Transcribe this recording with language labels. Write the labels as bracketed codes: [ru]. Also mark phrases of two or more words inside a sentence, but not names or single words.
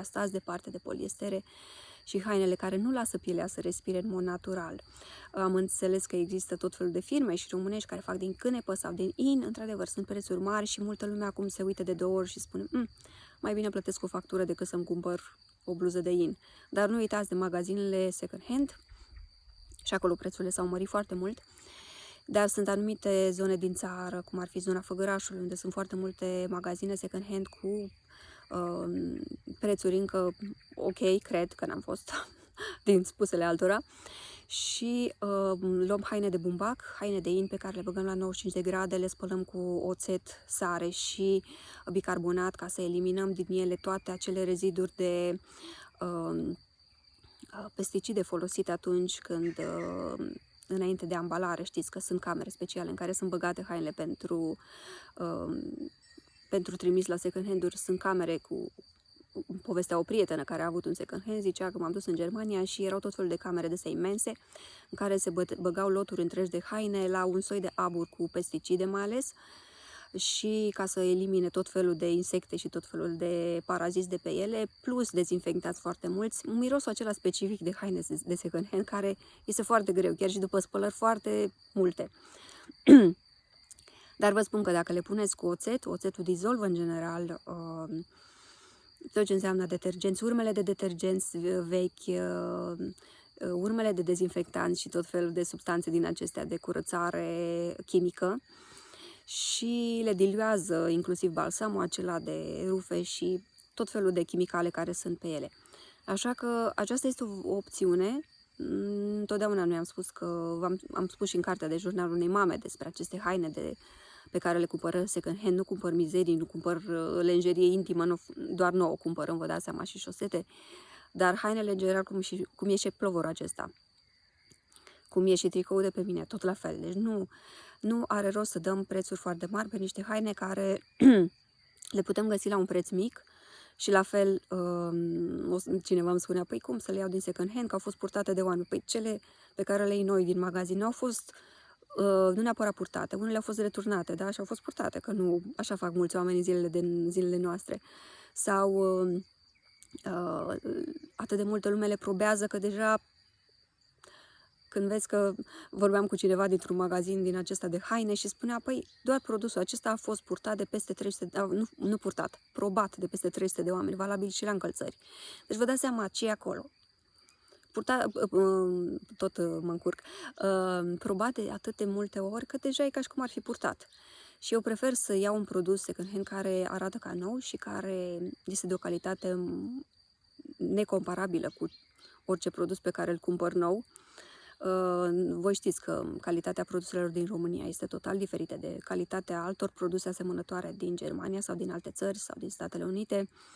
[ro] Stați departe de poliestere și hainele care nu lasă pielea să respire în mod natural. Am înțeles că există tot felul de firme și românești care fac din cânepă sau din in, într-adevăr sunt prețuri mari și multă lume acum se uită de 2 ori și spune mai bine plătesc o factură decât să-mi cumpăr o bluză de in. Dar nu uitați de magazinele [en] second hand [ro] și acolo prețurile s-au mărit foarte mult. Dar sunt anumite zone din țară, cum ar fi zona Făgărașului, unde sunt foarte multe magazine [en] second hand [ro] cu prețuri încă ok, cred că n-am fost din spusele altora. Și luăm haine de bumbac, haine de in pe care le băgăm la 95 de grade, le spălăm cu oțet, sare și bicarbonat ca să eliminăm din ele toate acele reziduri de pesticide folosite atunci când înainte de ambalare, știți că sunt camere speciale în care sunt băgate hainele pentru trimis la [en] second hand-uri. [ro] Sunt camere cu povestea o prietenă care a avut un [en] second hand, [ro] zicea că m-am dus în Germania și erau tot felul de camere de astea imense în care se băgau loturi întregi de haine la un soi de abur cu pesticide mai ales și ca să elimine tot felul de insecte și tot felul de paraziți de pe ele, plus dezinfectați foarte mulți. Mirosul acela specific de haine de [en] second hand [ro] care este foarte greu, chiar și după spălări foarte multe. Dar vă spun că dacă le puneți cu oțetul dizolvă în general tot ce înseamnă detergenți, urmele de detergenți vechi, urmele de dezinfectanți și tot felul de substanțe din acestea de curățare chimică, și le diluează inclusiv balsamul acela de rufe și tot felul de chimicale care sunt pe ele. Așa că aceasta este o opțiune. Întotdeauna noi am spus că, am spus și în cartea de jurnal unei mame despre aceste haine pe care le cumpără [en] second hand, [ro] nu cumpăr mizerii, nu cumpăr lenjerie intimă, nu, doar nouă cumpărăm, vă dați seama, și șosete, dar hainele în general, cum e și plovorul acesta, cum e și tricou de pe mine, tot la fel. Deci nu are rost să dăm prețuri foarte mari pe niște haine care le putem găsi la un preț mic. Și la fel, cineva îmi spunea, păi cum să le iau din [en] second hand, [ro] că au fost purtate de oameni. Păi cele pe care le iei noi din magazin au fost nu neapărat purtate, unele au fost returnate, da, și au fost purtate, că nu așa fac mulți oameni în zilele noastre. Sau atât de multă lume le probează că deja, când vezi că vorbeam cu cineva dintr-un magazin din acesta de haine și spunea, păi doar produsul acesta a fost purtat de peste 300, nu purtat, probat de peste 300 de oameni, valabil și la încălțări. Deci vă dați seama ce e acolo. Tot mă încurc, probat de atât de multe ori că deja e ca și cum ar fi purtat. Și eu prefer să iau un produs [en] second hand [ro] care arată ca nou și care este de o calitate necomparabilă cu orice produs pe care îl cumpăr nou. Voi știți că calitatea produselor din România este total diferită de calitatea altor produse asemănătoare din Germania sau din alte țări sau din Statele Unite.